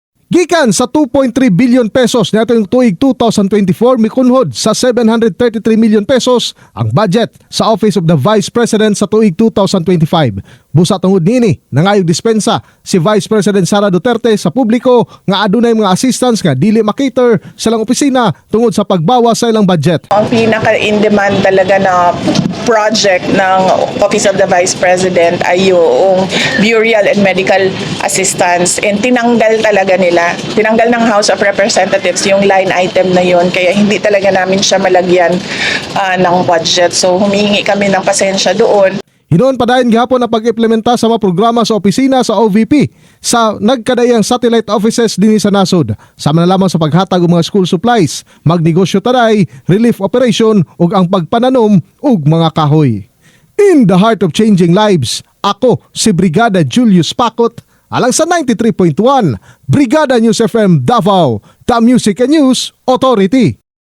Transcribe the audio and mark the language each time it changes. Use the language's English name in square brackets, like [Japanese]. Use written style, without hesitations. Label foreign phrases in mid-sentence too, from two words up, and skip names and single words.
[Cebuano] Gikan sa 2.3 billion pesos nato yung tuig 2024 mikunhod sa 733 million pesos ang budget sa Office of the Vice President sa tuig 2025. Busa tungod niini nangayog dispensa si Vice President Sara Duterte sa publiko nga adunay mga assistants nga dili makater sa lang opisina tungod sa pagbawas sa ilang budget. [Filipino] Ang pinaka-in-demand talaga na project ng Office of the Vice President ay yung [English] burial and medical assistance, [Filipino] and tinanggal talaga nila. Tinanggal ng House of Representatives yung [English] line item [Filipino] na yun, kaya hindi talaga namin siya malagyan ng budget. So humingi kami ng pasensya doon. [Cebuano] Hinoon pa dayon gihapon na pag-implementa sa mga programa sa opisina sa OVP sa nagkadayang satellite offices dinhi sa nasod. Sama na lamang sa paghatag og mga [English] school supplies, [Cebuano] magnegosyo taday, [English] relief operation [Cebuano] ug ang pagpananom og mga kahoy. [English] In the heart of changing lives, [Cebuano] ako si Brigada Julius Pacot, alang sa 93.1 Brigada News FM Davao, [English] the Music and News Authority.